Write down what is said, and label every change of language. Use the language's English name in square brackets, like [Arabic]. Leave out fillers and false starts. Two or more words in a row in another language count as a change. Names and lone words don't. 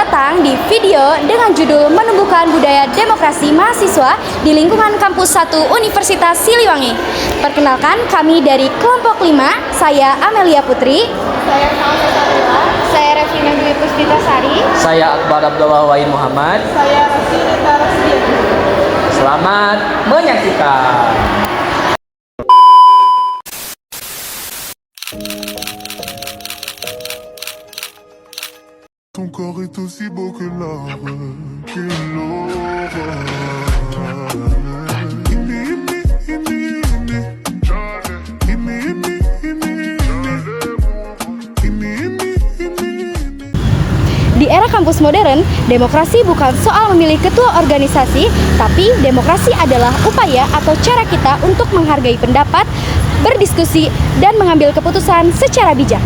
[Indonesian] sekarang di video dengan judul Menumbuhkan Budaya Demokrasi Mahasiswa di Lingkungan Kampus 1 Universitas Siliwangi. Perkenalkan, kami dari kelompok 5, saya Amelia Putri, Saya Salsa Sarila. saya Revina Dwi Puspita Sari, Saya Akbar Abdullah Wahid Muhammad. Saya Rosinita Rosdiani. Selamat menyaksikan. [French] Ton corps est aussi beau que l'or, que l'aurore. [Indonesian] Di era kampus modern, demokrasi bukan soal memilih ketua organisasi, tapi demokrasi adalah upaya atau cara kita untuk menghargai pendapat, berdiskusi, dan mengambil keputusan secara bijak.